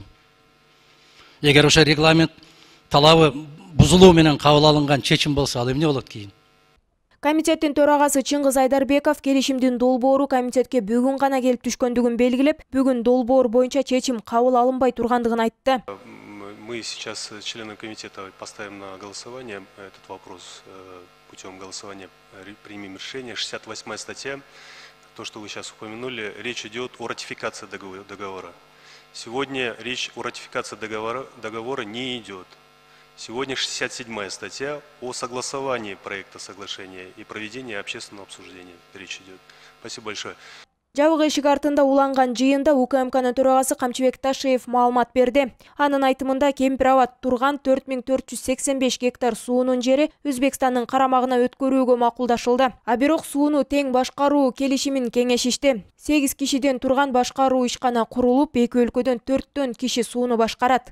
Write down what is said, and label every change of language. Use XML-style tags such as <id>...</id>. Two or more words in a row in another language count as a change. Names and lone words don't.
<ky>Эгер ошо регламент талабы бузулуу менен кабыл алынган чечим болсо, ал эмне болот кийин? Комитеттин төрагасы Чыңгыз Айдарбеков келишимдин долбоору комитетке бүгүн гана келип түшкөндүгүн белгилеп, бүгүн долбоор боюнча чечим кабыл алынбай тургандыгын айтты.</ky> <ru>Мы сейчас, члены комитета, поставим на голосование этот вопрос. Путем голосования примем решение. 68-я статья, то, что вы сейчас упомянули, речь идет о ратификации договора. Сегодня речь о ратификации договора не идет. Сегодня 67-я статья о согласовании проекта соглашения и проведении общественного обсуждения. Речь идет. Спасибо большое.</ru> <ky>Жабык эшик артында уланган жыйында УКМКнын төрагасы Камчыбек Ташиев маалымат берди. Анын айтымында Кемпир-Абад турган 4485 гектар суунун жери Өзбекстандын карамагына өткөрүүгө макулдашылды. А бирок сууну тең башкаруу келишимин кеңешишти. 8 кишиден турган башкаруу ишкана курулуп, эки өлкөдөн 4төн киши сууну башкарат.</ky>